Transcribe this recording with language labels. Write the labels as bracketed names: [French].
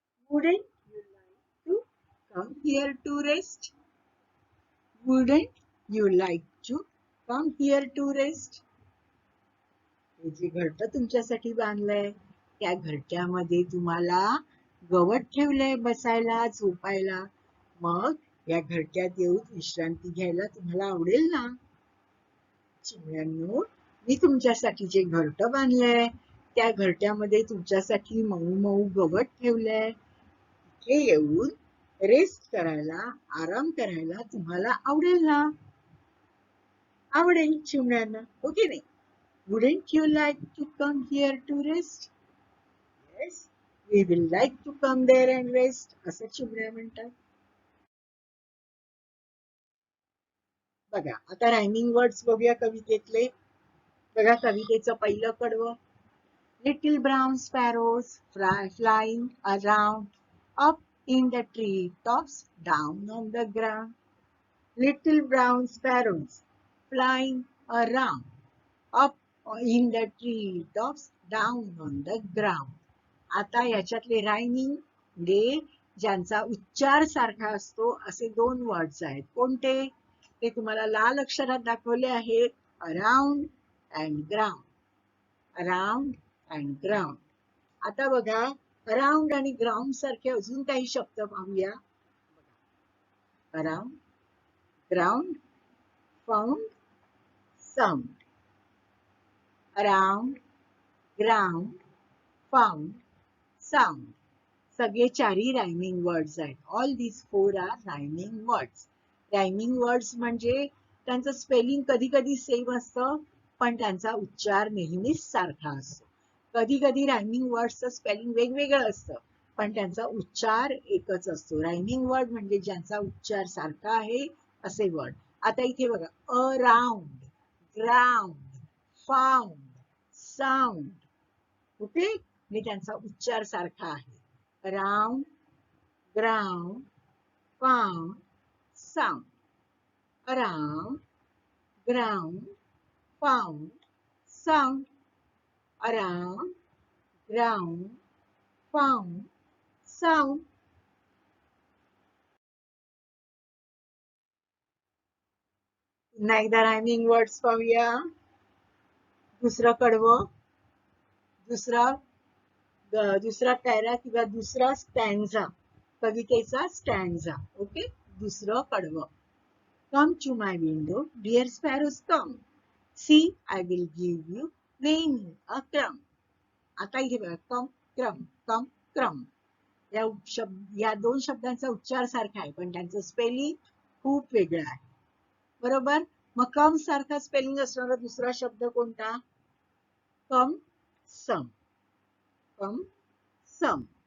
[English] Wouldn't you like to come here to rest? Wouldn't you like to come here to rest? [Marathi] हे जे घरटं तुमच्यासाठी बांधलंय, त्या घरट्यामध्ये तुम्हाला गवत ठेवलंय बसायला, झोपायला. मग या घरट्यात येऊन विश्रांती घ्यायला तुम्हाला आवडेल ना? चिमण्यांनो, मी तुमच्यासाठी जे घरटं बांधलंय, त्या घरट्यामध्ये तुमच्यासाठी मऊ मऊ गवत ठेवलंय. हे येऊन रेस्ट करायला, आराम करायला तुम्हाला आवडेल ना? आवडेल चिमण्यांना, हो की नाही? [English] Wouldn't you like to come here to rest? Yes, we will like to come there and rest. [Marathi] असं चिमण्या म्हणतात. बघा, आता रायमिंग वर्ड्स बघूया कवितेतले. बघा कवितेचं पहिलं कडवं. [English] Little brown sparrows flying around, up in the tree tops, down on the ground. Little brown sparrows flying around, up in the tree tops, down on the ground. [Marathi] आता याच्यातले रायमिंग म्हणजे ज्यांचा उच्चार सारखा असतो असे दोन वर्ड्स आहेत. कोणते? ते तुम्हाला लाल अक्षरात दाखवले आहेत. Around and ground. [English] Around and ground. [Marathi] आता बघा, अराउंड आणि ग्राउंड सारखे अजून काही शब्द पाहूया. [English] Around, ground, found, sound. Around, ground, found, sound. [Marathi] सगळे चारही रायमिंग वर्ड्स आहेत. [English] All these four are rhyming words. [Marathi] Rhyming words म्हणजे त्यांचं स्पेलिंग कधी कधी सेम असतं, पण त्यांचा उच्चार नेहमीच सारखा असतो. कधी कधी रायमिंग वर्ड्सचं स्पेलिंग वेगवेगळं असतं, पण त्यांचा उच्चार एकच असतो. रायमिंग वर्ड म्हणजे ज्यांचा उच्चार सारखा आहे असे वर्ड. आता इथे बघा, [English] Around, ground, found, sound. [Marathi] Okay, म्हणजे त्यांचा उच्चार सारखा आहे. [English] Around, ground, found, sound. Around, ground, found, sound. Around, ground, found, sound. [Marathi] पुन्हा एकदा रायमिंग वर्ड्स पाहूया. दुसरं कडवं, दुसरा पॅरा किंवा दुसरा स्टॅन्झा, कवितेचा स्टॅन्झा. ओके, दुसरं कडवं. [English] Come to my window, dear sparrows, come. See, I will give you many a crumb. [Marathi] आता इथे बघा, कम क्रम, कम क्रम. या दोन शब्दांचा उच्चार सारखा आहे, पण त्यांचं स्पेलिंग खूप वेगळं आहे. बरोबर? मग कम सारखा स्पेलिंग असणारा दुसरा शब्द कोणता? [English] Come some. Come some.